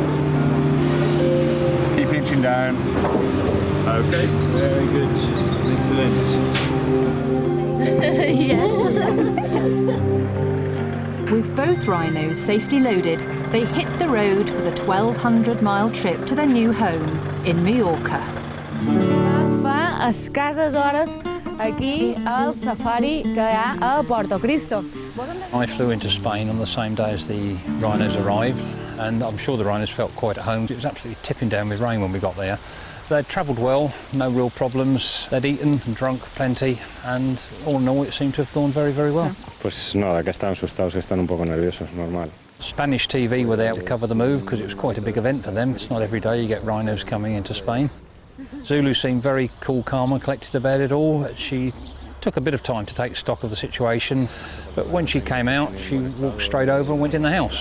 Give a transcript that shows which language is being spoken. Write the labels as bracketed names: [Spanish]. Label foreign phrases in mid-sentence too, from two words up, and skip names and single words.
[English] Keep hinching down. Okay. Very good. Excellent. With both rhinos safely loaded, they hit the road for the 1,200-mile trip to their new home in Mallorca. [Catalan] Fa escasses hores aquí al safari que hi ha a Porto Cristo. [English] I flew into Spain on the same day as the rhinos arrived, and I'm sure the rhinos felt quite at home. It was absolutely tipping down with rain when we got there. They'd travelled well, no real problems. They'd eaten and drunk plenty, and all in all it seemed to have gone very, very well. [Spanish] Pues nada, que están asustados, están un poco nerviosos, normal. [English] Spanish TV were there to cover the move because it was quite a big event for them. It's not every day you get rhinos coming into Spain. Zulu seemed very cool, calm and collected about it all. She took a bit of time to take stock of the situation, but when she came out, she walked straight over and went in the house.